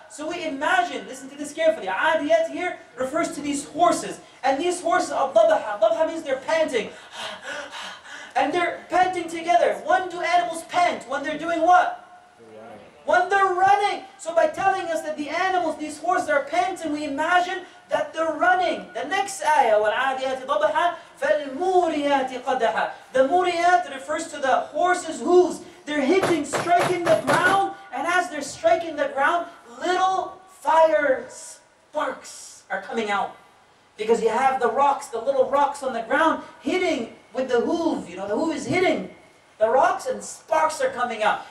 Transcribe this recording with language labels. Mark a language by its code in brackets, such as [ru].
[en] So we imagine, listen to this carefully, عَادِيَات here refers to these horses. And these horses are ضَبْحًا. ضَبْحًا means they're panting. And they're panting together. When do animals pant? When they're doing what? When they're running. So by telling us that the animals, these horses are panting, we imagine that they're running. The next ayah, [ar] وَالْعَادِيَاتِ ضَبْحًا فَالْمُورِيَاتِ قَدَحًا. [en] The muriyat refers to the horses' hooves. They're hitting, striking the ground, and as they're striking the ground, little fire sparks are coming out. Because you have the rocks, the little rocks on the ground, hitting with the hoof. You know, the hoof is hitting the rocks and sparks are coming out.